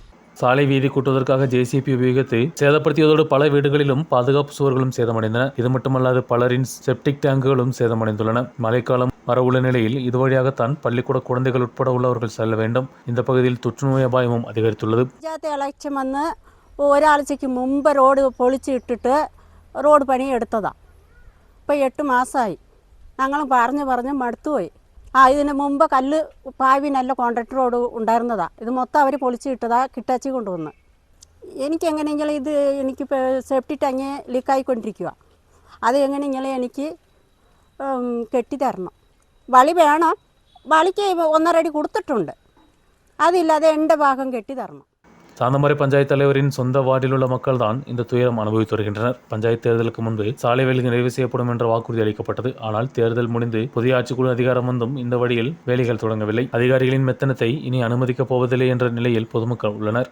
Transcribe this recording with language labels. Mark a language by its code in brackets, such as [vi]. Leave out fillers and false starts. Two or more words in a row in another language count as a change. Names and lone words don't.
[ta] சாலை வீதி கூட்டுவதற்காக ஜேசிபி உபயோகித்து சேதப்படுத்தியதோடு பல வீடுகளிலும் பாதுகாப்பு சுவர்களும் சேதமடைந்தன. இது மட்டுமல்லாது பலரின் செப்டிக் டேங்குகளும் சேதமடைந்துள்ளன. மழைக்காலம் வரவுள்ள நிலையில் இது வழியாகத்தான் பள்ளிக்கூட குழந்தைகள் உட்பட உள்ளவர்கள் செல்ல வேண்டும். இந்த பகுதியில் தொற்றுநோய் அபாயமும் அதிகரித்துள்ளது. [ml] എലക്ഷൻ വന്ന് ഒരാഴ്ചയ്ക്ക് മുമ്പ് റോഡ് പൊളിച്ചിട്ടിട്ട് റോഡ് പണി എടുത്തതാണ്. ഇപ്പോൾ 8 മാസമായി. ഞങ്ങൾ പറഞ്ഞ് മടുത്തുപോയി. ഇതിന് മുമ്പ് കല്ല് പാവി നല്ല [en] contract road [ml] ഉണ്ടായിരുന്നതാണ്. ഇത് മൊത്തം അവർ പൊളിച്ചിട്ടതാ കിട്ടാച്ചി കൊണ്ടുവന്ന്. എനിക്കെങ്ങനെയെങ്കിലും എനിക്ക് [en] safety tank [ml] ലീക്കായിക്കൊണ്ടിരിക്കുക. അത് എങ്ങനെയെങ്കിലും എനിക്ക് കെട്ടിത്തരണം. വളി വേണം, വളിക്ക് 1.5 അടി കൊടുത്തിട്ടുണ്ട്. അതില്ലാതെ എൻ്റെ ഭാഗം കെട്ടിത്തരണം. [ta] சாந்தம்பாறை பஞ்சாயத்து தலைவரின் சொந்த வார்டில் உள்ள மக்கள் தான் இந்த துயரம் அனுபவித்து வருகின்றனர். பஞ்சாயத்து தேர்தலுக்கு முன்பு சாலை வேலைகள் நிறைவு செய்யப்படும் என்ற வாக்குறுதி அளிக்கப்பட்டது. ஆனால் தேர்தல் முடிந்து புதிய ஆட்சிக்குழு அதிகாரம் வந்தும் இந்த வழியில் வேலைகள் தொடங்கவில்லை. அதிகாரிகளின் மெத்தனத்தை இனி அனுமதிக்கப் போவதில்லை என்ற நிலையில் பொதுமக்கள் உள்ளனர்.